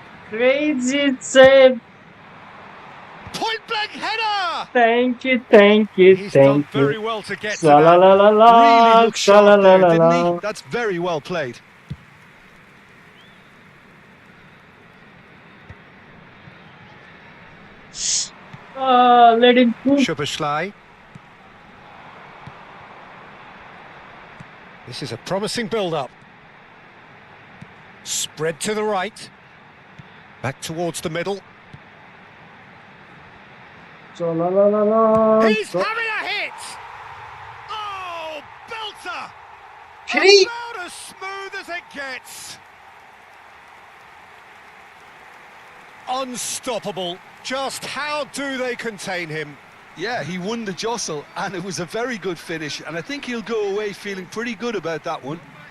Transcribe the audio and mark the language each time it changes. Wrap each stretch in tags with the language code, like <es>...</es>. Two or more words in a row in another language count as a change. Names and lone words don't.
<en>Crazy save. Point blank header! Thank you, thank you, He's done thank very you. well to get to Sa la that. la la Really la, looked sa la sharp la there, la didn't he? la. That's very well played. Let him cook. Szoboszlai. This is a promising build-up. Spread to the right. Back towards the middle. Sa la la la la. He's having a hit! Oh, belter! Three. About as smooth as it gets. Unstoppable. Just how do they contain him? Yeah, he won the jostle, and it was a very good finish, and I think he'll go away feeling pretty good about that one.</en>